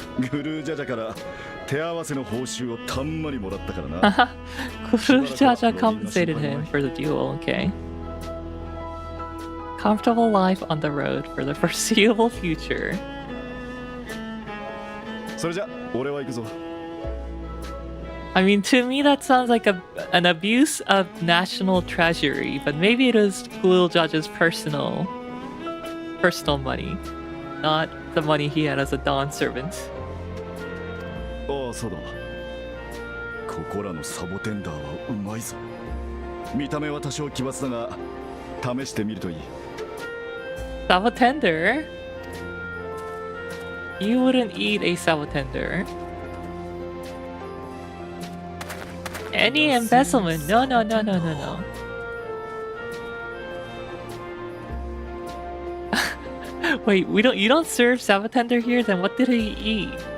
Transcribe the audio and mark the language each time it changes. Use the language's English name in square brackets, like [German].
[Japanese] グルージャジャから手合わせの報酬をたんまりもらったからな [English] Kuru Jaja compensated him for the duel, okay. Comfortable life on the road for the foreseeable future. [Japanese] それじゃ俺は行くぞ [English] I mean, to me, that sounds like an abuse of national treasury, but maybe it was Kuru Jaja's personal money, not the money he had as a Dawn servant. [Japanese] ああそうだここらのサボテンダーはうまいぞ見た目は多少奇抜だが試してみるといい [English] Sabotender? You wouldn't eat a sabotender. Any embezzlement? No, no, no, no, no, no. Wait, you don't serve sabotender here? Then what did he eat?